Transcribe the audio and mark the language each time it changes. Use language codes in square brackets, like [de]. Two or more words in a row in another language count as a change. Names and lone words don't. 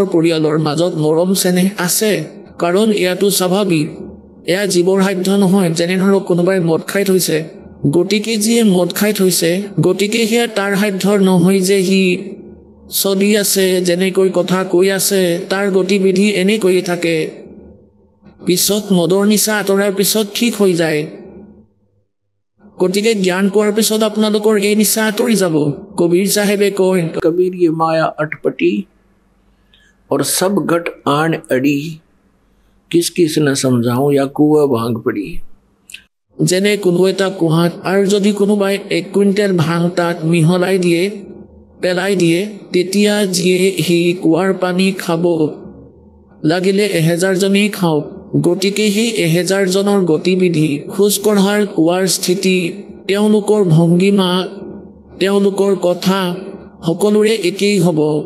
[as] পৰিয়ালৰ মাজত মৰম চেনেহ আছে কাৰণ এয়াটো স্বাভাৱিক এয়া জীৱৰ সাধ্য নহয় যেনে ধৰক কোনোবাই মদ খাই থৈছে গতিকে যিয়ে মদ খাই থৈছে গতিকে সেয়া তাৰ সাধ্যৰ নহয় যে সি চলি আছে যেনেকৈ কথা কৈ আছে তাৰ গতিবিধি এনেকৈয়ে থাকে পিছত মদৰ নিচা আঁতৰাৰ পিছত ঠিক হৈ যায় গতিকে জ্ঞান পোৱাৰ পিছত আপোনালোকৰ এই নিচা আঁতৰি যাব কবিৰ চাহেবে কয় কবিৰ [hi] ये माया अटपटी और सब घट आन अड़ी किस किस न समझाऊं या कुआ भांग पड़ी [as] যেনে কোনো এটা কুহাত আৰু যদি কোনোবাই 1 কুইণ্টেল ভাং তাত মিহলাই দিয়ে পেলাই দিয়ে তেতিয়া যিয়ে সেই কুৱাৰ পানী খাব লাগিলে 1000 জনেই খাওক গতিকে সেই 1000 জনৰ গতিবিধি খোজ কঢ়াৰ কুৱাৰ স্থিতি তেওঁলোকৰ ভংগীমা তেওঁলোকৰ কথা সকলোৰে একেই হ'ব